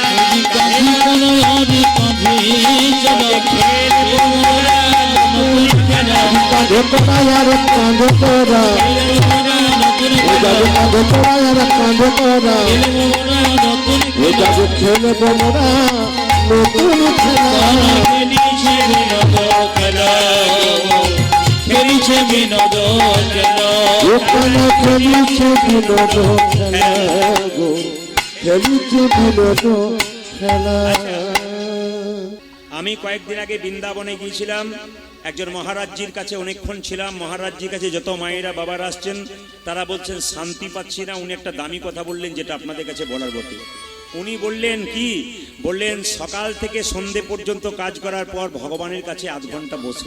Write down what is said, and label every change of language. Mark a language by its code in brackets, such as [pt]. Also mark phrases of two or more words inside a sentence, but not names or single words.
[bn] কাঁধে করার কাঁধে চড়া, খেলবো মোরা নতুন খেলা। কাঁধে করায়ার কাঁধে করা, খেলব মোরা নতুন খেলা, কাঁধে করায়ার কাঁধে করা। খেলব মোরা নতুন ও খেলা। যাবে খেলবো মোরা নতুন খেলা। খেলিছে বিনোদ খেলা, খেলিছে বিনোদ খেলা, ওখানে খেলিছে বিনোদ খেলা গো, খেলিছে বিনোদ খেলা। আমি কয়েকদিন আগে বৃন্দাবনে গিয়েছিলাম, একজন মহারাজজির কাছে অনেকক্ষণ ছিলাম। মহারাজজির কাছে যত মায়েরা বাবারা আসছেন তারা বলছেন শান্তি পাচ্ছি না। উনি একটা দামি কথা বললেন, যেটা আপনাদের কাছে বলার বটে। উনি বললেন কি বললেন, সকাল থেকে সন্ধে পর্যন্ত কাজ করার পর ভগবানের কাছে আধ ঘন্টা বসো।